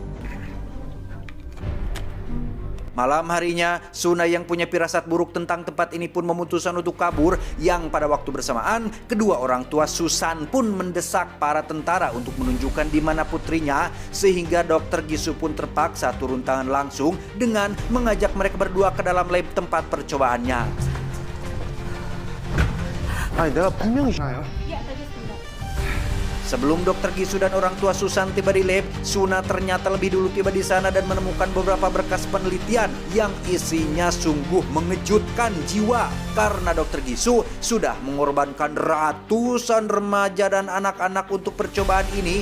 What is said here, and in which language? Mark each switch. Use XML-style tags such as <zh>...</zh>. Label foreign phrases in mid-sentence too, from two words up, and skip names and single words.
<id>Malam harinya, Suna yang punya firasat buruk tentang tempat ini pun memutuskan untuk kabur. Yang pada waktu bersamaan, kedua orang tua Susan pun mendesak para tentara untuk menunjukkan di mana putrinya, sehingga Dr. Gisu pun terpaksa turun tangan langsung dengan mengajak mereka berdua ke dalam lab tempat percobaannya.</id> <ko>아니 내가 분명히 나요.</ko> <id>Sebelum Dr. Gisu dan orang tua Susan tiba di lab, Suna ternyata lebih dulu tiba di sana dan menemukan beberapa berkas penelitian yang isinya sungguh mengejutkan jiwa. Karena Dr. Gisu sudah mengorbankan ratusan remaja dan anak-anak untuk percobaan ini.</id>